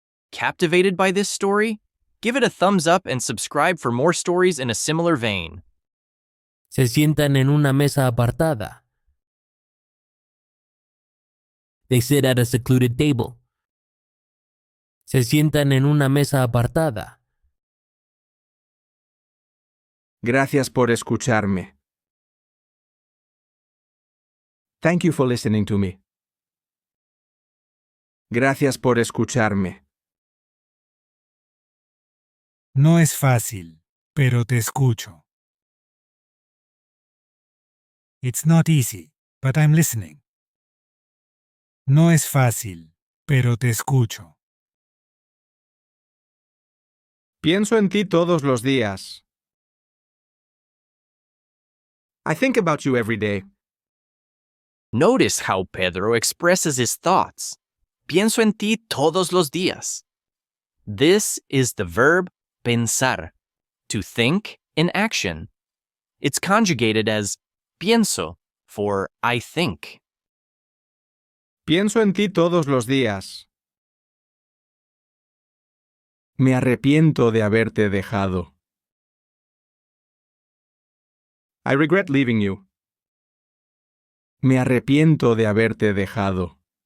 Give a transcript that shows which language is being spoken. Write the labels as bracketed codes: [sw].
[en] Captivated by this story? Give it a thumbs up and subscribe for more stories in a similar vein. [es] Se sientan en una mesa apartada. [en] They sit at a secluded table. [es] Se sientan en una mesa apartada. Gracias por escucharme. [en] Thank you for listening to me. [es] Gracias por escucharme. No es fácil, pero te escucho. [en] It's not easy, but I'm listening. [es] No es fácil, pero te escucho. Pienso en ti todos los días. [en] I think about you every day. Notice how Pedro expresses his thoughts. [es] Pienso en ti todos los días. [en] This is the verb pensar, to think in action. It's conjugated as pienso for I think. [es] Pienso en ti todos los días. Me arrepiento de haberte dejado. [en] I regret leaving you. [es] Me arrepiento de haberte dejado.